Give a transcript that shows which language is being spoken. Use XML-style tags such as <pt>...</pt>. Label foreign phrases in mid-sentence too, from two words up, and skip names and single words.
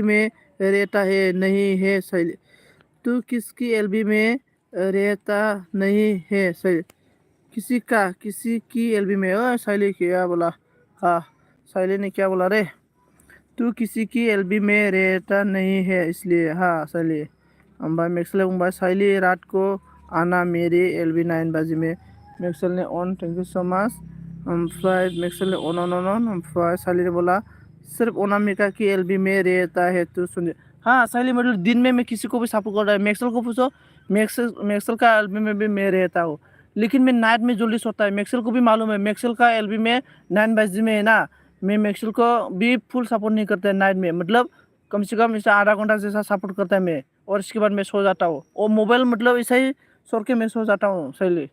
<hi>में रहता है नहीं है सही तू किसकी एलबी में रहता नहीं है सही किसी की एलबी में ओ साइली क्या बोला। हाँ साइली ने क्या बोला रे तू किसी की एलबी में रहता नहीं है इसलिए हाँ साइली ओमफ्राय मैक्सल बुंबाय साइली रात को आना मेरी एलबी 9 बजे में मैक्सल ने ऑन</hi> <en>thank you so much</en> <hi>ओमफ्राय मैक्सल ने ऑन ऑन ऑन ऑन ओमफ्राय साइली ने बोला सिर्फ अनामिका की एलबी में रहता है तू सुन। हाँ साइली मतलब दिन में मैं किसी को भी सपोर्ट कर रहा है मैक्सल को पूछो मैक्सल का एलबी में भी मैं रहता हूँ लेकिन मैं नाइट में जल्दी सोता है मैक्सल को भी मालूम है मैक्सल का एलबी में 9 बजे में है ना मैं मैक्सल को भी फुल सपोर्ट नहीं करता है नाइट में मतलब कम से कम इसे आधा घंटा जैसा सपोर्ट करता है मैं और इसके बाद मैं सो जाता हूँ और मोबाइल मतलब ऐसे ही छोड़ के मैं सो जाता हूँ सैली।</hi>